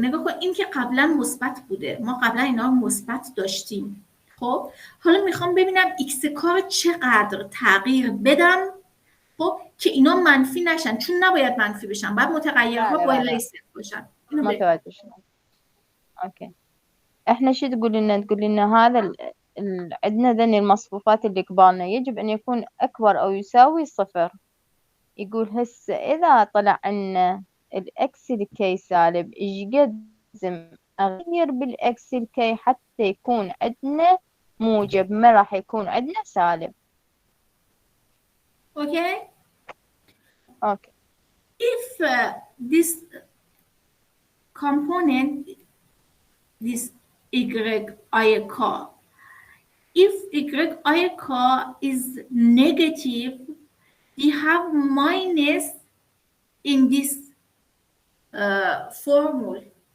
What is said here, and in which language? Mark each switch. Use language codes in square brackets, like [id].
[fa] نگاه کن این که قبلا مثبت بوده، ما قبلا اینا مثبت داشتیم. خب حالا میخوام ببینم ایکس کار چقدر تغییر بدم خب که اینا منفی نشن، چون نباید منفی بشن، باید متغیرها باید صفر باشن. متوجه شدم. [ar] اوكي احنا شو تقول لنا هذا عندنا ذني المصفوفات اللي قبالنا يجب ان يكون اكبر او يساوي صفر. يقول هسه اذا طلع عنا الاكس الكي سالب ايش قد لازم اغير بالاكس الكي حتى يكون عندنا موجب، ما راح يكون عندنا سالب. [en] Okay okay if this component, this y car, if y car is negative, we have minus in this formula.